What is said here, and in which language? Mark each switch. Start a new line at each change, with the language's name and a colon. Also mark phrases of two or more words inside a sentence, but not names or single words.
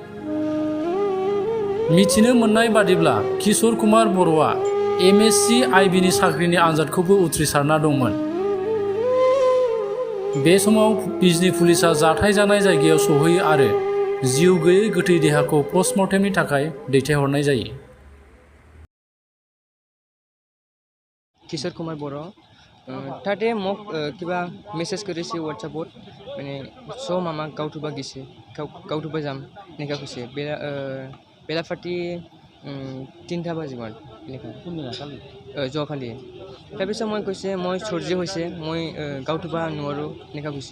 Bodo: मिथिनो मोननाय बादिब्ला किशोर कुमार बर'आ एमएससी आइबिनि साख्रिनि आनजादखौबो उथ्रिसारना दंमोन। बे समाव बिजनी पुलिसा जाथाय जानाय जायगायाव सौहैयो आरो जिउ गैयै गोथै देहाखौ पस्टमर्टेमनि थाखाय दैथायहरनाय जायो।
Assamese: किशोर कुमार बर' তাতে মোক কিবা মেছেজ কৰিছে হোৱাটছআপত মানে মামা গাঁৱটোবা গৈছে গাঁৱটোবা যাম এনেকুৱা কৈছে বেলাফাটি 3টা বাজিমান এনেকুৱা যোৱাকালি। তাৰপিছত মই কৈছে মই চৰ্জি হৈছে মই গাঁৱটোবা নোৱাৰোঁ এনেকুৱা কৈছে।